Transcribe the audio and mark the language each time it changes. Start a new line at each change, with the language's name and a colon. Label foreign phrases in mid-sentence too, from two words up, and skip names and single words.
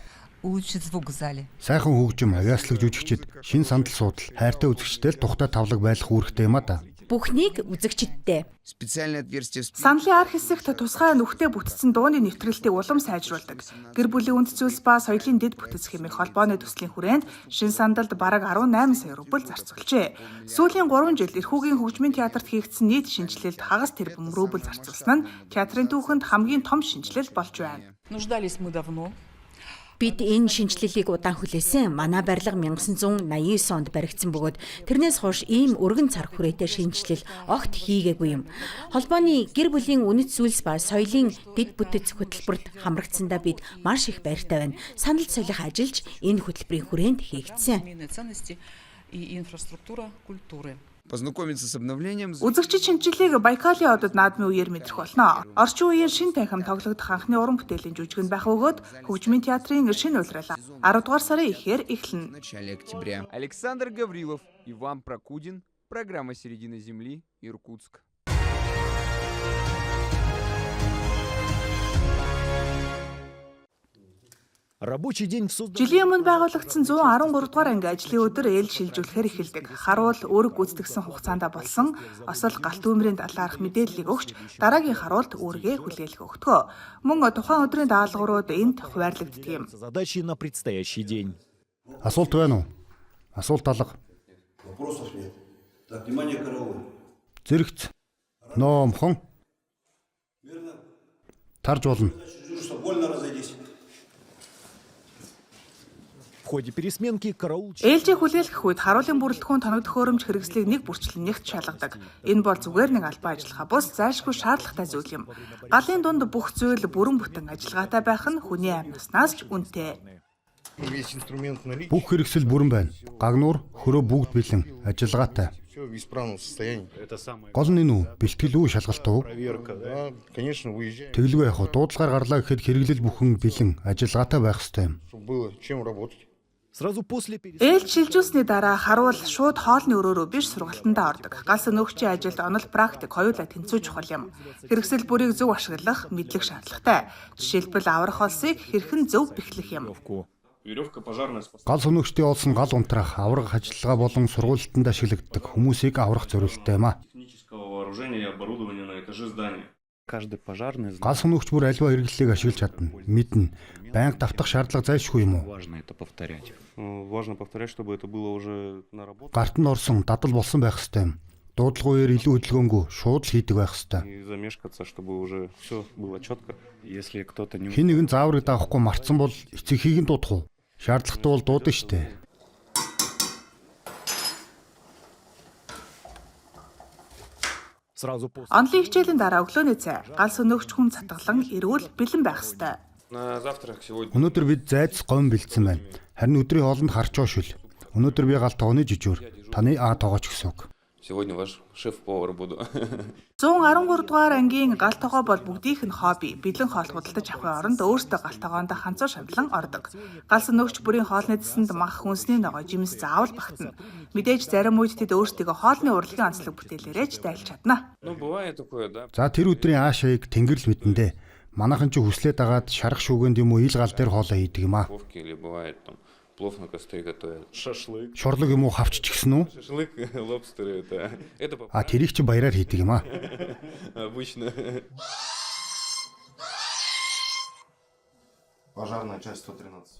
Russian: улучшит звук в зале.
Mongolian: Сайхан хөгжим, авиаслаг жүжигчид, шин сандал суудал, хайртай үзэгчтэй л тухтай тавлаг байх үүрэгтэй юм а та. Бүхнийг үзэгчидтэй.
Russian: Специальное отверстие...
Mongolian: Саналын арх хэсэгт тусгай нүхтэй бүтцэн дууны нэвтрэлтийг улам сайжруулдаг. Гэр бүлийн үнд зүйлс ба соёлын дэд бүтэц хэмээх холбооны төслийн хүрээнд шин сандалд бараг 18 сая рубль зарцуулжээ. Сүүлийн 3 жил эрхүүгийн хөгжмийн театрт хийгдсэн нийт шинжилэлд хагас тэрбум рубль зарцуулсан нь театрын түүхэнд хамгийн том шинжилэл болж байна.
Russian: Нуждались мы давно.
Mongolian: Бид энэ шинжилэлийг удаан хүлээсэн. Манай барилга 1989 онд баригдсан бөгөөд тэрнээс хойш ийм өргөн цар хүрээтэй шинжилэл огт хийгээгүй юм. Холбооны гэр бүлийн үнэт зүйлс ба соёлын дэд бүтэц хөтөлбөрт хамрагдсандаа бид маш их баяртай байна. Санал солих ажиллаж энэ хөтөлбөрийн хүрээнд хийгдсэн.
Russian: Ценности и инфраструктура культуры. Познакомиться с обновлением...
Mongolian: Үзэгчид шинжилгээг Байкалын одод наадмын үеэр мэдрэх болно. Орчин үеийн шин танхим тоглогдох анхны уран бүтээлийн жүжиг нь байх бөгөөд хөгжмийн театрын шин улирал 10 дугаар сарын ихээр эхэлнэ.
Russian: В начале октября. Александр Гаврилов, Иван Прокудин, программа «Середина земли», Иркутск. Рабочий день в
Mongolian: Жилийн өмнө байгуулагдсан 113 дугаар анги ажлын өдөр ээл шилжүүлэхээр эхэлдэг. Харуул үүрэг гүйцэтгэсэн хугацаанд болсон осол галт үүмрийн талаарх мэдээллийг өгч дараагийн харуулт үүргээ хүлээлгэх өгтгөө. Мөн тухайн өдрийн даалгаврууд энд хуваарлагддаг юм.
Russian: задачи на предстоящий день.
Mongolian: Асуулт байна уу? Асуулт алга.
Russian: Вопросов нет. Так, внимание, караул.
Mongolian: Зэрэгц. Ноомхон. Тарж болно.
Russian: Что больно разойдись. В ходе пересменки караул...
Mongolian: Ээлжийг хүлээлгэх үед харуулын бүрэлдэхүүн тоног төхөөрөмж хэрэгслийг нэг бүрчлэн нэгт шалгадаг. Энэ бол зүгээр нэг албан ажиллагаа бус зайлшгүй шаардлагатай зүйл юм. Галын дунд бүх зүйл бүрэн бүтэн ажиллагаатай байх нь хүний амь наснаас ч үнэтэй. Бүх хэрэгсэл бүрэн байна. Гагнуур, хөрөө бүгд бэлэн, ажиллагаатай. Гол нь энэ үү? Бэлтгэл үү, шалгалт уу? Тэглгүй яах вэ? Дуудлагаар гарлаа гэхэд хэрэглэл бүхэн бэлэн, ажиллагаатай байх ёстой юм.
Russian: Сразу после
Mongolian: Ээлж шилжүүлсний дараа харуул шууд хоолны өрөөрөө биш сургалтандаа ордог. Галс өнөөгчийн ажилд онол практик хоёулаа тэнцүү чухал юм. Хэрэгсэл бүрийг зөв ашиглах мэдлэг шаардлагатай. Жишээлбэл аврах олсыг хэрхэн зөв бэхлэх юм.
Russian: Веревка пожарная спасает.
Mongolian: Гал сүнэгчдийн олсон гал унтраах, аврах ажиллагаа болон сургуультанд ашиглагддаг хүмүүсийг аврах зорилттой юм а.
Russian: Технического вооружения и оборудования на этаже здания. Каждый пожарный
Mongolian: Гал сүнэгч бүр альва хэрэглэлийг ашиглаж чадна. Мэднэ. Байнга давтах шаардлага зайлшгүй юм уу?
Russian: важно это повторять. Важно повторять, чтобы это было уже наработано.
Mongolian: Гарт нь орсон, дадал болсон байх ёстой юм. Дуудлагын үеэр илүү хөдөлгөөнгүй шууд л хийдэг байх ёстой.
Russian: И замешкаться, чтобы уже все было четко. Если кто-то не...
Mongolian: Хин нэгэн зааврыг даахгүй марцсан бол эцэгхийг нь дуудах уу? Шаардлагатай бол дуудана штэ. Онлын хичээлийн дараа өглөөний цай гал сүнэгч хүн цатгалан эрүүл бэлэн байх ёстой.
Russian: На завтрак сегодня.
Mongolian: Өнөөдөр бид зайц гом бэлдсэн байна. Харин өдрийн хоолнд харчоо шүл. Өнөөдөр би гал тооны жижүүр. Таны тоогооч гэсэн үг.
Russian: Сегодня ваш шеф-повар буду.
Mongolian: 113 дугаар ангийн гал тогоо бол бүгдийнх нь хобби. Бэлэн хоол худалдаж авахын оронд өөртөө гал тогоонд ханцуу шавлан ордог. Гал сүнэгч бүрийн хоолны дэсэнд мах хүнсний ногоо жимс заавал багтана. Мэдээж зарим үед тэд өөрсдөө хоолны урлагийн онцлог бүтээлээрээ ч дайлж чадна.
Russian: Ну, бывает такое, да.
Mongolian: За тэр өдрийн аашаыг тэнгэрл мэдэндээ. Манайхан ч хүслээ дагаад шарах шүүгэнд юм уу ил гал дээр хоолоо хийдэг юм а.
Russian: Или бывает там плов на костре готовят. Шашлык.
Mongolian: Шурлаг юм уу хавчч гисэн үү?
Russian: Шашлык, лобстеры это. Это
Mongolian: Тэрийг чи баяраар хийдэг юм а.
Russian: обычно. Пожарная часть 113.